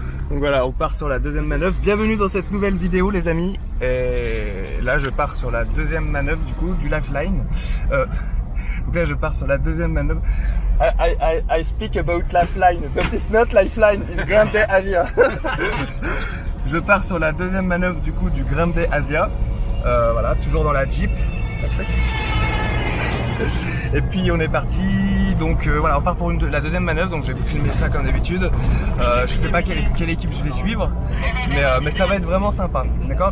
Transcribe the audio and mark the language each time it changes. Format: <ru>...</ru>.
<fr>Donc voilà, on part sur la deuxième manœuvre. Bienvenue dans cette nouvelle vidéo les amis. Et là je pars sur la deuxième manœuvre du coup, du lifeline. Donc là je pars sur la deuxième manœuvre.</fr> <en>I speak about lifeline, but it's not lifeline, it's Grande Asia.</en> <fr>Je pars sur la deuxième manœuvre du coup du Grande Asia. Voilà, toujours dans la Jeep. Et puis on est parti, donc voilà, on part pour la deuxième manœuvre, donc je vais vous filmer ça comme d'habitude. Je sais pas quelle équipe je vais suivre, mais ça va être vraiment sympa, d'accord?</fr>